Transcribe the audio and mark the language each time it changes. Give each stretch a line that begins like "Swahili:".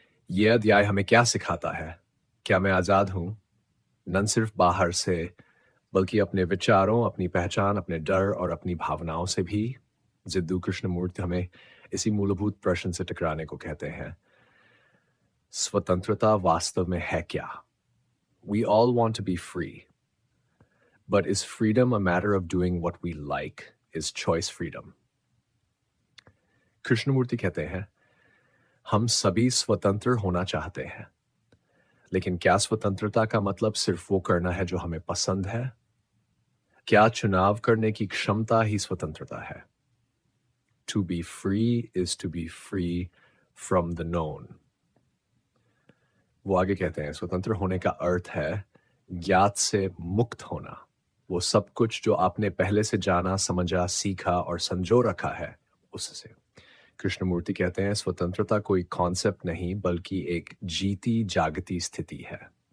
Hindi: यह अध्याय हमें क्या सिखाता है? क्या मैं आजाद हूं? न सिर्फ बाहर से, बल्कि अपने विचारों, अपनी पहचान, अपने डर और अपनी भावनाओं से भी। जिद्दू कृष्णमूर्ति हमें इसी मूलभूत प्रश्न से टकराने को कहते हैं। स्वतंत्रता वास्तव में है क्या?
English: We all want to be free, but is freedom a matter of doing what we like? Is choice freedom?
Hindi: Krishnamurthy कहते हैं, हम सभी स्वतंत्र होना चाहते हैं, लेकिन क्या स्वतंत्रता का मतलब सिर्फ वो करना है जो हमें पसंद है? क्या चुनाव करने की क्षमता ही स्वतंत्रता है?
English: To be free is to be free from the known.
Hindi: वो आगे कहते हैं, स्वतंत्र होने का अर्थ है ज्ञात से मुक्त होना। वो सब कुछ जो आपने पहले से जाना, समझा, सीखा और संजो रखा है, उससे। कृष्णमूर्ति कहते हैं, स्वतंत्रता कोई कॉन्सेप्ट नहीं, बल्कि एक जीती जागती स्थिति है।